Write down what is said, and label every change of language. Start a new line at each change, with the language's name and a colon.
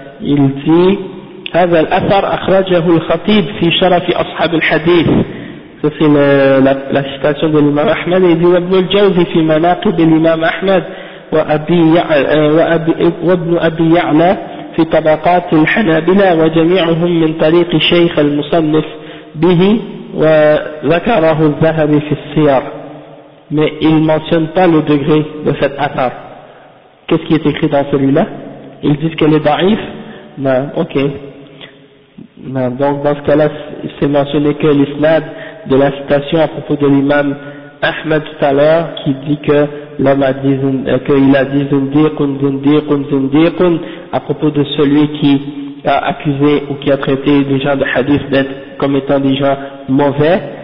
French: Il dit,
Arabic: هذا الأثر أخرجه الخطيب في شرف أصحاب الحديث.
French: Ça c'est la citation de l'imam Ahmed. Il dit,
Arabic: ابن الجوزي في مناقب الإمام أحمد وابن أبي يعلى في طبقات الحنابلة وجميعهم من طريق شيخ المصنف به وذكره الذهبي في السير.
French: Mais il mentionne pas le degré de cet أثر. Qu'est-ce qui est écrit dans celui-là? Ils disent qu'elle est daïf? Non, ok. Non, donc dans ce cas-là, c'est mentionné que l'isnad de la citation à propos de l'imam Ahmed tout à l'heure, qui dit que l'homme a dit, qu'il a dit zindiqun, zindiqun, zindiqun, à propos de celui qui a accusé ou qui a traité des gens de hadith d'être comme étant des gens mauvais.